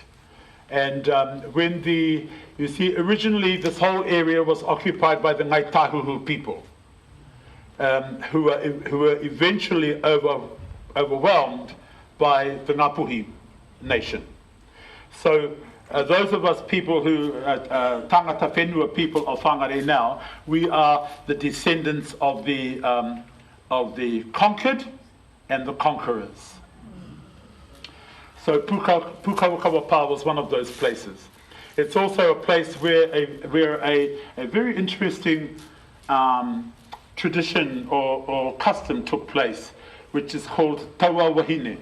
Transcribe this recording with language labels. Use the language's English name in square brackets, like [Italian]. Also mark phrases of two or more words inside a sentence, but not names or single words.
[English] And you see, originally this whole area was occupied by the Ngai Tahuhu people, who were eventually overwhelmed by the Ngāpuhi nation. So those of us people who, [Māori] tangata whenua [English] people of Whangārei now, we are the descendants of the conquered and the conquerors. So Pukawakawa Pa was one of those places. It's also a place where a very interesting tradition or custom took place, which is called Taua Wahine.